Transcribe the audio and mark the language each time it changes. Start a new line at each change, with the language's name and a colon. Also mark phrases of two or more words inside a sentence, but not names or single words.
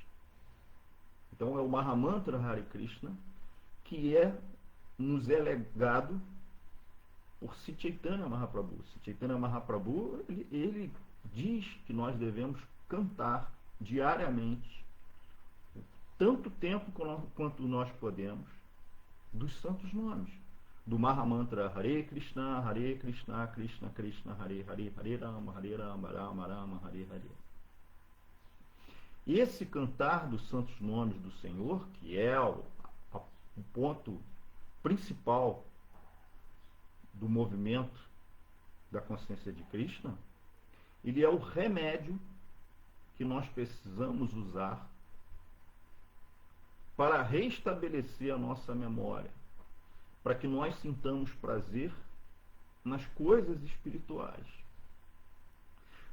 Portuguese: Então é o Mahamantra Hare Krishna que nos é legado por Sri Chaitanya Mahaprabhu. Sri Chaitanya Mahaprabhu, ele diz que nós devemos cantar diariamente, tanto tempo quanto nós podemos, dos santos nomes, do Mahamantra
Sanskrit: Hare Krishna, Krishna Krishna, Hare Hare, Hare Rama, Rama Rama, Hare Hare.
Portuguese: Esse cantar dos santos nomes do Senhor, que é o ponto principal do movimento da consciência de Krishna, ele é o remédio que nós precisamos usar para restabelecer a nossa memória, para que nós sintamos prazer nas coisas espirituais.